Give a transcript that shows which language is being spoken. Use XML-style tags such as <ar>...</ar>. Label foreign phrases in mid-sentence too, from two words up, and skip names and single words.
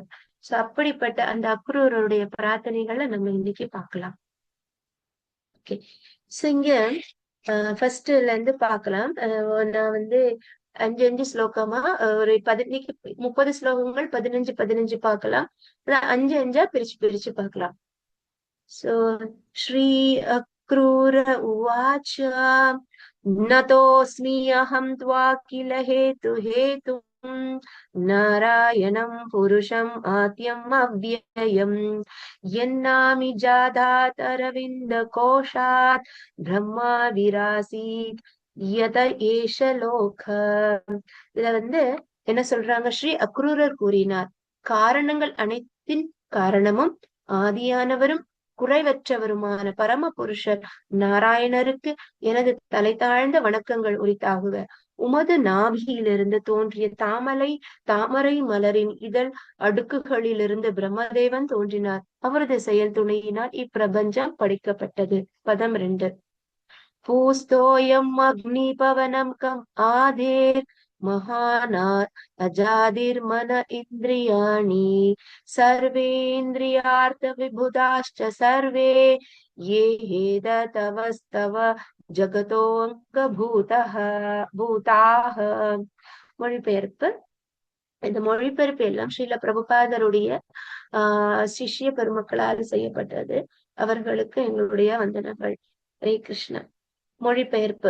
<ta>சோ அப்படிப்பட்ட அந்த அக்ரூரருடைய பிரார்த்தனைகளை நம்ம இன்னைக்கு பார்க்கலாம். ஓகே, சோ இங்க ஃபர்ஸ்ட்ல இருந்து பார்க்கலாம். நான் வந்து 5 ஸ்லோகமா ஒரு 30 ஸ்லோகங்கள் 15 பார்க்கலாம். 5 பிரிச்சு பிரிச்சு பார்க்கலாம்.</ta> <sa>सो श्री अक्रूर उवाच नतोऽस्मि अहं त्वा किल हेतुम् नारायणं पुरुषम् आद्यम् अव्ययम् यन्नामि जातात् अरविन्दकोशात् ब्रह्मा विरासीत् यत एष लोक.</sa> <ta>இதுல வந்து என்ன சொல்றாங்க? ஸ்ரீ அக்ரூரர் கூறினார், காரணங்கள் அனைத்தின் காரணமும் ஆதியானவரும் குறைவற்றவருமான பரம புருஷர் நாராயணருக்கு எனது தலை தாழ்ந்த வணக்கங்கள் உரித்தாகுக. உமது நாபியிலிருந்து தோன்றிய தாமரை மலரின் இதழ் அடுக்குகளிலிருந்து பிரம்மதேவன் தோன்றினார். அவரது செயல் துணையினால் இப்பிரபஞ்சம் படைக்கப்பட்டது.</ta> <sa>பதம் 2. भूस्तोयम् अग्नि पवनं खम् आदेर् महानात् अजादिर्मन इन्द्रियाणि सर्वेन्द्रियार्थविभुताश्च सर्वे ये हेदतवस्तव பூதாக.</sa> <ta>மொழிபெயர்ப்பு. இந்த மொழிபெயர்ப்பு எல்லாம் ஸ்ரீல பிரபுபாதருடைய சிஷ்ய பெருமக்களால் செய்யப்பட்டது. அவர்களுக்கு எங்களுடைய வந்தனங்கள். ஹரே கிருஷ்ணா. மொழிபெயர்ப்பு.</ta>